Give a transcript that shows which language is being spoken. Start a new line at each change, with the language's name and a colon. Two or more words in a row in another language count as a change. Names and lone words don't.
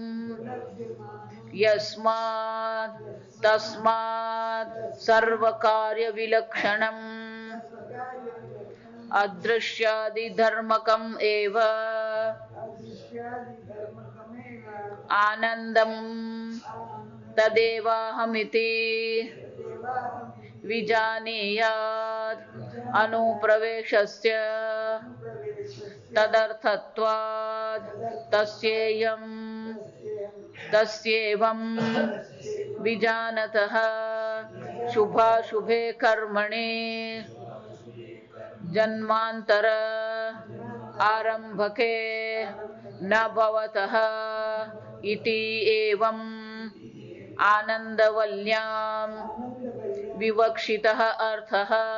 Sanskrit: यस्मात् तस्मात् सर्वकार्यविलक्षणम् अदृश्यादिधर्मकम् एव आनन्दं तदेवाहमिति विजानीयात् अनुप्रवेशस्य तदर्थत्वात् तस्येयं તસ્યેવં વિજાનતઃ શુભાશુભે કર્મણે જન્માંતર આરંભકે ન ભવતઃ ઇતિ એવં આનંદવલ્યામ વિવક્ષિતઃ અર્થઃ